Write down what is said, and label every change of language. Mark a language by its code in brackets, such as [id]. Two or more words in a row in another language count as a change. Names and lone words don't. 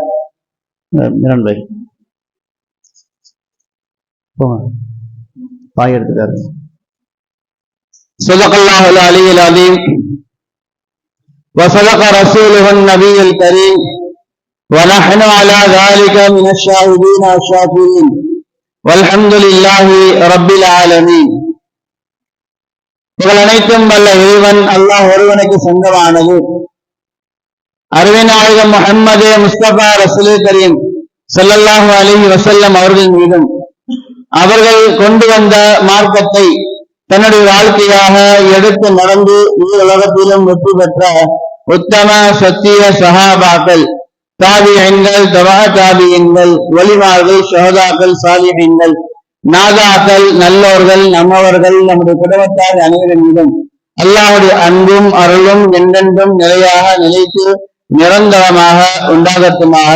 [ar] صدق الله العلي العظيم وصدق رسوله النبي الكريم، ونحن على ذلك من الشاهدين والشاكرين، والحمد لله رب العالمين. [ta] இவள் அனைத்தும் வல்ல இறைவன் அல்லாஹ் ஒருவனுக்கு சொந்தமானது. அருமைநாயகம் முஹம்மது முஸ்தபா ரசூலே கரீம் [ar] صلى الله عليه وسلم [ta] அவர்கள் மீதும், அவர்கள் கொண்டு வந்த மார்க்கத்தை தன்னுடைய வாழ்க்கையாக எடுத்து நடந்து உலகத்திலும் வெற்றி பெற்ற உத்தம சத்திய சஹாபாக்கள், தாபியீன்கள், தபா தாபியீன்கள், வலிமார்கள், ஷஹதாக்கள், சாலிஹீன்கள், நாதாக்கள், நல்லோர்கள், நம்மவர்கள், நம்முடைய குடும்பத்தார் அனைவரின் மீதும் அல்லாஹ்வுடைய அன்பும் அருளும் என்றென்றும் நிலையாக நிலைத்து நிரந்தரமாக உண்டாகட்டுமாக.